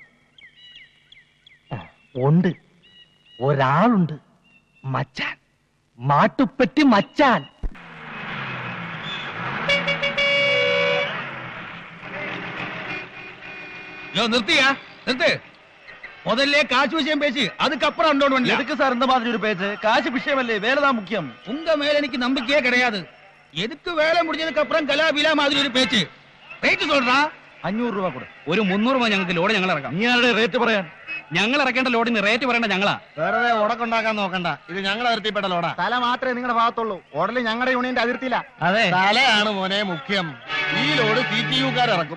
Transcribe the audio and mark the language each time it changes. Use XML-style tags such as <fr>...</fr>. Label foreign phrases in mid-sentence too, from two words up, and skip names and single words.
<ml>ഉണ്ട്, ഒരാളുണ്ട്, മച്ചാൻ, മാട്ടുപ്പെട്ടി മച്ചാൻ. നിർത്തിയാ നിർത്ത്.</ml> <ta>முதல்ல காசு விஷயம் பேசி அதுக்கப்புறம் அண்டோன் எதுக்கு சார் இந்த மாதிரி ஒரு பேச்சு? காசு விஷயமல்லே, வேலைதான் முக்கியம். உங்க மேல எனக்கு நம்பிக்கையே கிடையாது. எதுக்கு வேலை முடிஞ்சதுக்கு அப்புறம் கலாபிலா மாதிரி ஒரு பேச்சு?</ta> <ml>റേറ്റ് சொல்றா. 500 രൂപ കൊടു. ഒരു 300 രൂപ ഞങ്ങൾക്ക് ലോഡ് ഞങ്ങൾ ഇറക്കാം. നീ ആരുടെ റേറ്റ് പറയാൻ? ഞങ്ങൾ ഇറക്കേണ്ട ലോഡിന് റേറ്റ് പറയേണ്ട ഞങ്ങളാ. വെറുതെ ഉടക്കുണ്ടാക്കാൻ നോക്കണ്ട, ഇത് ഞങ്ങളുടെ അതിർത്തിപ്പെട്ട ലോഡാ. തല മാത്രമേ നിങ്ങളുടെ ഭാഗത്തുള്ളൂ, ഓടല് ഞങ്ങളുടെ യൂണിയന്റെ അതിർത്തിയില്ല. അതെ, തലയാണ് മോനെ മുഖ്യം. ഈ ലോഡ് CTU-കാർ ഇറക്കും.</ml>